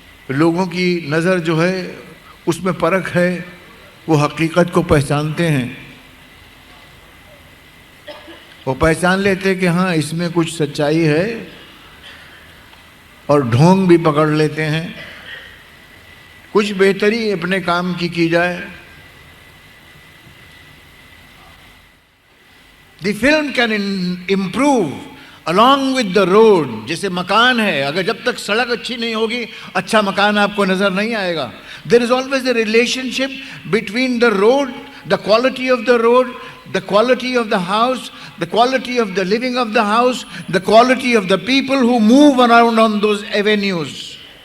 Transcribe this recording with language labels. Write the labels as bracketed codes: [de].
[hi] लोगों की नज़र जो है उसमें परख है, वो हकीकत को पहचानते हैं, वो पहचान लेते हैं कि हाँ इसमें कुछ सच्चाई है, और ढोंग भी पकड़ लेते हैं। कुछ बेहतरी अपने काम की जाए। [en] The film can improve along with the road। [hi] जैसे मकान है, अगर जब तक सड़क अच्छी नहीं होगी अच्छा मकान आपको नजर नहीं आएगा। [en] There is always a relationship between the road, the quality of the road, the quality of the house, the quality of the living of the house, the quality of the people who move around on those avenues.